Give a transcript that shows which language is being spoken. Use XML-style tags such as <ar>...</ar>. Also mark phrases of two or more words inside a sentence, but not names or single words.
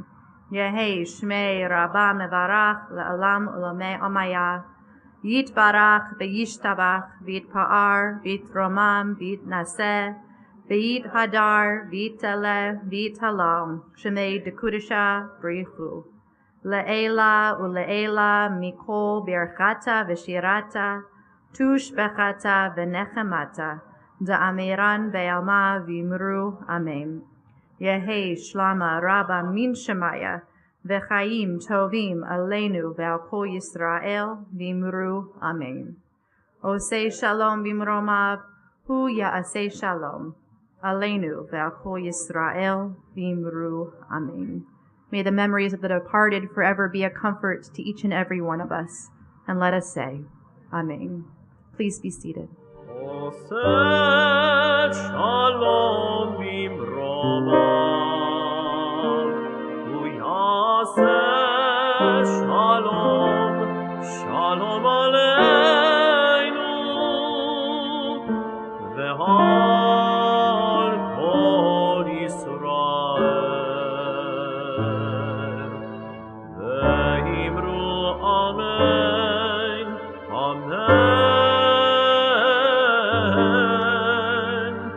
<arc>יהא שמיה רבא מברך לעלם ולעלמי עלמיא יתברך וישתבח ויתפאר ויתרומם ויתנשא ויתהדר ויתעלה ויתהלל שמיה דקודשא בריך הוא לעלא ולעלא מכל ברכתא ושירתא תשבחתא ונחמתא דאמירן בעלמא ואמרו אמן. יהא שלמא רבא מן שמיא</arc> <he>וחיים טובים עלינו ועל כל ישראל</he> <arc>ואמרו אמן.</arc> <he>עושה שלום במרומיו הוא יעשה שלום עלינו ועל כל ישראל ואמרו אמן.</he> <en>May the memories of the departed forever be a comfort to each and every one of us. And let us say, Amen. Please be seated.</en> <he>עושה שלום במרומיו שלום, שלום עלינו, ועל כל ישראל, ואמרו אמן, אמן.</he>